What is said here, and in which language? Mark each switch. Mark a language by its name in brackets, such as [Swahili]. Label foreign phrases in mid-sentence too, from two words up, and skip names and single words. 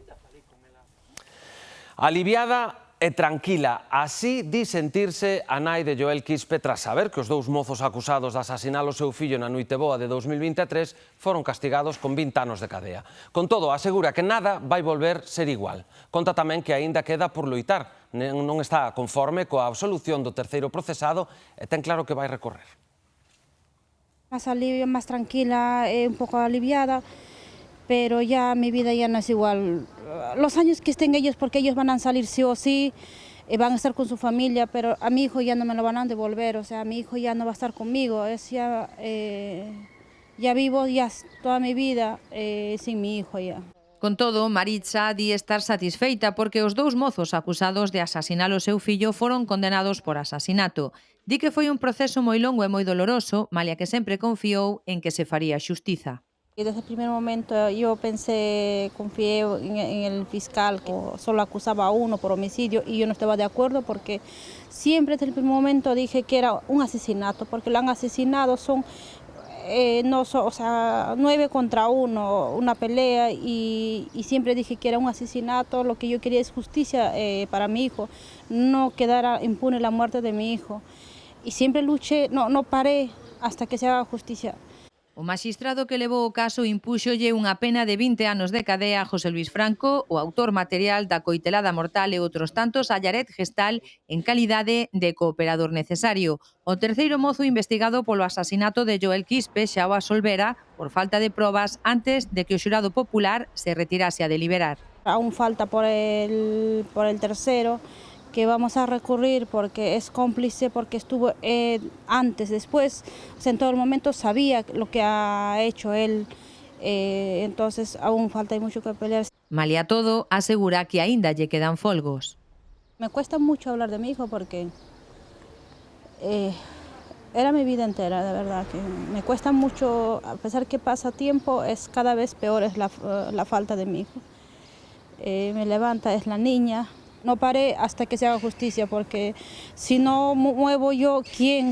[Galician] Aliviada e tranquila, así di sentirse a nai de Joel Quispe tras saber que os dous mozos acusados de asasinar o seu fillo na Noiteboa de 2023 foron castigados con 20 anos de cadea. Con todo, asegura que nada vai volver ser igual. Conta tamén que aínda queda por loitar, non está conforme coa absolución do terceiro procesado e ten claro que vai recorrer. [Spanish] Más alivio, más tranquila, un poco aliviada, pero ya mi vida ya no es igual. Los años que estén ellos, porque ellos van a salir sí o sí, van a estar con su familia, pero a mi hijo ya no me lo van a devolver, o sea, mi hijo ya no va a estar conmigo, ya vivo ya toda mi vida sin mi hijo ya. [Galician] Con todo, Maritza di estar satisfeita porque os dous mozos acusados de asasinar o seu fillo foron condenados por asasinato. Di que foi un proceso moi longo e moi doloroso, malia que sempre confiou en que se faría xustiza. [Spanish] Y desde el primer momento yo confié en el fiscal que solo acusaba a uno por homicidio y yo no estaba de acuerdo porque siempre desde el primer momento dije que era un asesinato, porque lo han asesinado, o sea, 9 contra 1, una pelea, y siempre dije que era un asesinato. Lo que yo quería es justicia para mi hijo, no quedara impune la muerte de mi hijo. Y siempre luché, no paré hasta que se haga justicia. [Galician] O maxistrado que levou o caso impúxolle unha pena de 20 anos de cadea a José Luis Franco, o autor material da coitelada mortal, e outros tantos a Yaret Gestal en calidade de cooperador necesario. O terceiro mozo investigado polo asasinato de Joel Quispe xa o absolvera por falta de probas antes de que o xurado popular se retirase a deliberar. [Spanish] Aún falta por el tercero, que vamos a recurrir porque es cómplice, porque estuvo antes, después, o sea, en todo momento sabía lo que ha hecho él, entonces aún falta mucho que pelear. [Galician] Malia todo, asegura que aínda lle quedan folgos. [Spanish] Me cuesta mucho hablar de mi hijo porque era mi vida entera, de verdad, que me cuesta mucho, a pesar que pasa tiempo, es cada vez peor es la falta de mi hijo. Me levanta, es la niña. No paré hasta que se haga justicia, porque si no muevo yo, ¿quién?